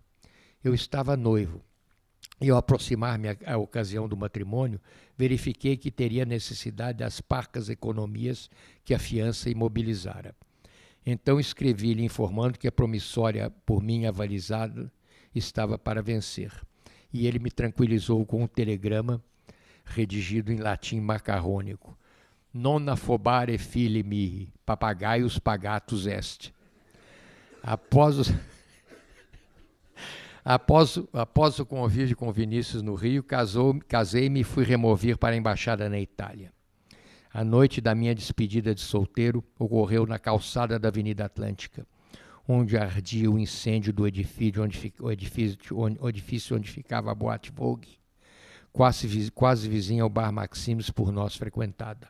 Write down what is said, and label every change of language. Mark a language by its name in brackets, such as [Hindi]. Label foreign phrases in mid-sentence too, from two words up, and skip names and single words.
[Portuguese] Eu estava noivo, e ao aproximar-me à ocasião do matrimônio, verifiquei que teria necessidade das parcas economias que a fiança imobilizara. Então escrevi-lhe informando que a promissória por mim avalizada estava para vencer. E ele me tranquilizou com um telegrama redigido em latim macarrônico. [Latin] Non affobare fili mihi, papagaius pagatus est. [Portuguese] Após o convívio com Vinícius no Rio, casei-me e fui remover para a embaixada na Itália. A noite da minha despedida de solteiro ocorreu na calçada da Avenida Atlântica, onde ardia o incêndio do edifício onde ficava a Boate Vogue, quase vizinha ao Bar Maximus por nós frequentada.